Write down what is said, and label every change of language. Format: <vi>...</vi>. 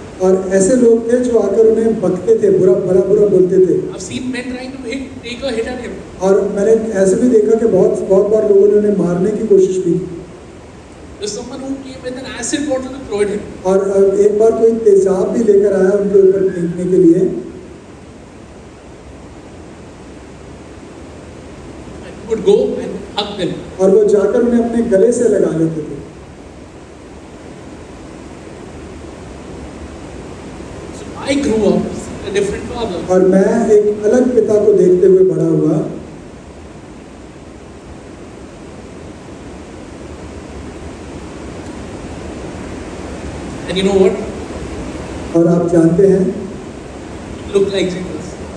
<hi>और ऐसे लोग थे जो आकर उन्हें बकते थे, बुरा बोलते थे।</hi> <en>I've seen men trying to take a hit at him.</en> <hi>और मैंने ऐसे भी देखा कि बहुत बार लोगों ने उन्हें मारने की कोशिश की।</hi> <en>There's someone who came with an acid bottle to throw at him.</en> <hi>और एक बार कोई तेजाब भी लेकर आया उनके ऊपर फेंकने के लिए।</hi> <en>And he would go and hug them.</en> <hi>और वो जाकर उन्हें अपने गले से लगा लेते थे।</hi> <en>So I grew up seeing a different father.</en> <hi>और मैं एक अलग पिता को देखते हुए बड़ा हुआ।</hi> <en>And you know what?</en> <hi>और आप जानते हैं,</hi> <en>He looked like Jesus.</en>